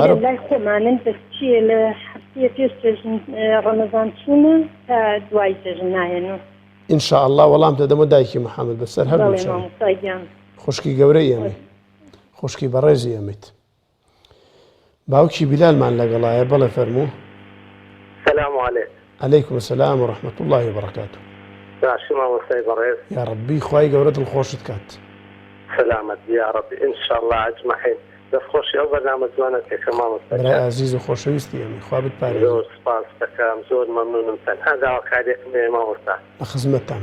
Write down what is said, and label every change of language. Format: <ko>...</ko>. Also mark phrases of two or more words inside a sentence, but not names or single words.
<ckb>لای خۆمانن بەس چییە لە هەفتەیە پێش جەژن ڕەمەزان چوونە تا دوای جەژن نایەنە. ئینشاءڵڵا وەڵام دەدەمە دایکی محەممەد بەسەر هەردوو مامۆستایان. خوشکی گەورەی ئێمەی خوشکی بەڕێزی ئێمەیت. باوکی بیلالمان لەگەڵایە بەڵێ فەرموو.</ckb> <ar>سلام علیکم. عەلەیکم السلام ورحمة الله وبركاته.</ar> <ckb>باشی مامۆستای بەڕێز.</ckb> <ar>یا ڕەبی</ar> <ckb>خوای گەورە دڵخۆشت کات. سلامت</ckb> <ar>یا ربی</ar> <ckb>انشاءالله ئەجمەعین. دەستخۆشی ئەو بەرنامە جوانە کێکە مامۆستای. برای عزیز و خۆشەویستی ئێمەی خوا بتپارێزێت. زۆر سپاس دەکەم زۆر مەمنونم تەنها داواکاریەکم هەیە مامۆستا. لە خزمەتتان.</ckb>